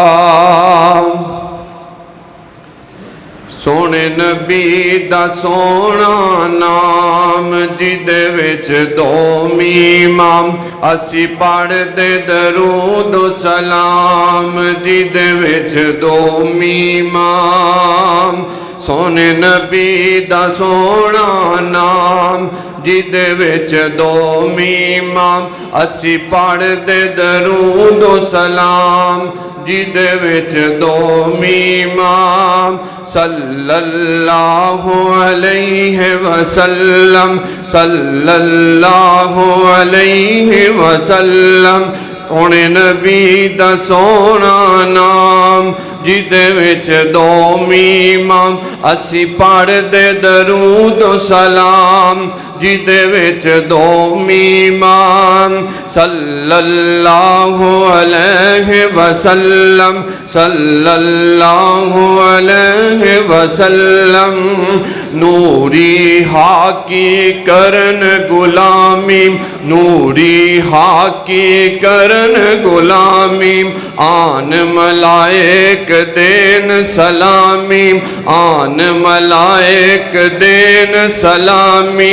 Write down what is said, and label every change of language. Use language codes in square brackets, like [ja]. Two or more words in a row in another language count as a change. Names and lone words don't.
[pa] ਸੋਨੇ ਨਬੀ ਦਾ ਸੋਨਾ ਨਾਮ, ਜਿਦੇ ਵਿਚ ਦੋ ਮੀਮਾਂ ਅਸੀ ਪੜ੍ਹਦੇ ਦਰੂਦ ਸਲਾਮ, ਜਿਦੇ ਵਿਚ ਦੋ ਮੀਮਾਂ। ਸੋਨੇ ਨਬੀ ਦਾ ਸੋਨਾ ਨਾਮ, ਜਿਦੇ ਵਿਚ ਦੋ ਮੀਮਾਂ ਅਸੀ ਪੜ੍ਹਦੇ ਦਰੂਦ ਸਲਾਮ, ਜਿਦੇ ਵਿਚ ਦੋ ਮੀਮਾਂ। [ar] صلى الله عليه وسلم، صلى الله عليه وسلم. [pa] ਸੋਨੇ ਨਬੀ ਦਾ ਸੋਨਾ ਨਾਮ, ਜਿਦੇ ਵਿਚ ਦੋ ਮੀਮਾਂ ਅਸੀ ਪੜ੍ਹਦੇ ਦਰੂਦ ਸਲਾਮ, ਜਿਦੇ ਵਿਚ ਦੋ ਮੀਮਾਂ। [ar] صلى الله عليه وسلم، صلى الله عليه وسلم. [pa] ਨੂਰੀ ਹਾਕੀ ਕਰਨ ਗੁਲਾਮੀ, ਨੂਰੀ ਹਾਕੀ ਕਰਨ ਗੁਲਾਮੀ, ਆਣ ਮਲਾਇਕ ਦੇਣ ਸਲਾਮੀ, ਆਣ ਮਲਾਇਕ ਦੇਣ ਸਲਾਮੀ।